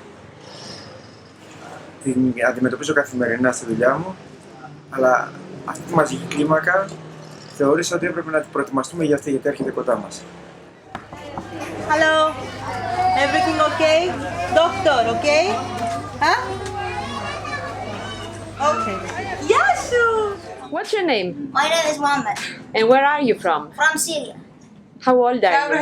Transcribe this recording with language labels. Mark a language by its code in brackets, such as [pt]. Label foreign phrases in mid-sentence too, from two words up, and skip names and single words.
[el] Την αντιμετωπίζω καθημερινά στη δουλειά μου, αλλά αυτή τη μαζική κλίμακα θεώρησα ότι έπρεπε να την προετοιμαστούμε για αυτή, γιατί έρχεται κοντά μας. [en] Hello, everything okay? Doctor, okay? Huh? Okay. Yasu! What's your name? My name is Mohammed, And where are you from? from Syria. How old are you?